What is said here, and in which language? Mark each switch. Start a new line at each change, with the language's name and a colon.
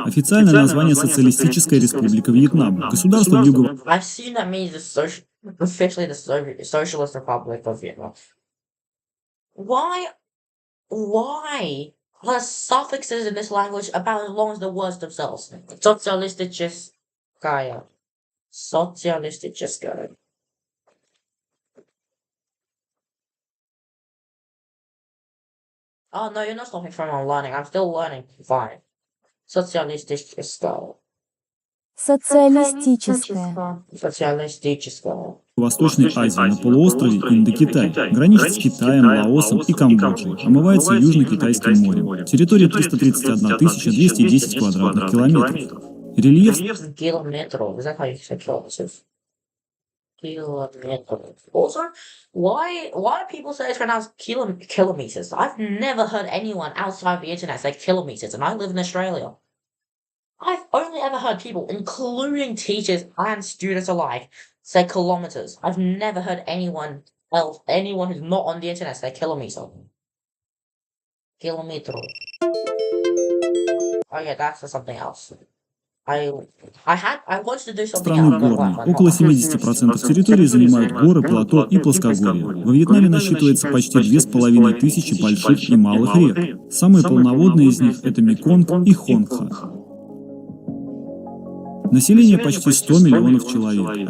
Russian: Официальное название Социалистическая Республика Вьетнам. Государство в юго...
English: I assume that means officially the Socialist Republic of Vietnam. Why are suffixes in this language about as long as the words themselves?
Russian: Социалистическая. Социалистическая.
English: Oh no, you're not stopping from learning. I'm still learning. Fine.
Russian: Социалистическая. Социалистическая. Социалистическая. Восточной Азии на полуострове Индокитай. Граничит с Китаем, Лаосом и Камбоджей. Омывается Южно-Китайским морем. Территория 331 210 квадратных километров. Рельеф... Километров.
English: Is that how you say kilometers? Kilometers. Also, why do people say it's pronounced kilometers? I've never heard anyone outside the internet say kilometers, and I live in Australia. I've only ever heard people, including teachers and students alike, say kilometers. I've never heard anyone else, anyone who's not on the internet, say kilometer. Kilometer. Oh yeah, that's something else. I wanted to do something
Russian: Страны
English: else.
Russian: горные. Около 70% территории занимают горы, плато и плоскогорья. Во Вьетнаме насчитывается почти 2500 больших и малых рек. Самые полноводные из них – это Меконг и Хонгха. Население почти 100 миллионов человек.